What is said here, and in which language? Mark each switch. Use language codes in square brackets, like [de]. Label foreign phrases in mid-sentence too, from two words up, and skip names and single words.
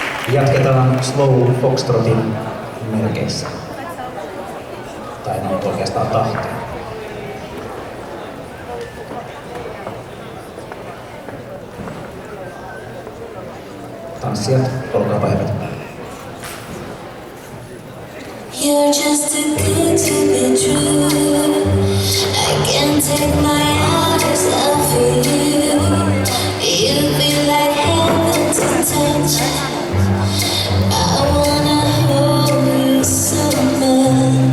[fi] Jatketaan slow foxtrotin merkeissä. Tai ne on oikeastaan tahtia. Tanssijat, olkaapa hyvät. [en] You're just too good to be true. I can't take my eyes off of you. You feel like heaven to touch. I wanna hold you so much.